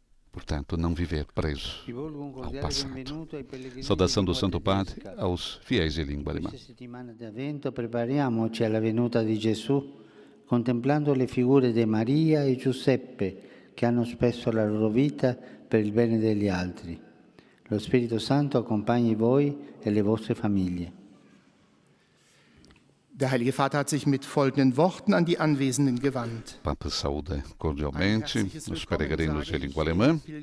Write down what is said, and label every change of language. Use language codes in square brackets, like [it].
[pt] Portanto, não viver preso ao passado. Saudação do Santo Padre aos fiéis de língua alemã. [it] Questa settimana di Avvento prepariamoci alla venuta di Gesù, contemplando le figure di Maria e Giuseppe, che hanno spesso la loro vita per il bene degli altri. Lo Spirito Santo accompagni voi e le vostre famiglie. [de] Der Heilige Vater hat sich mit folgenden Worten an die Anwesenden gewandt. [pt] Papa saúda cordialmente os peregrinos de língua alemã.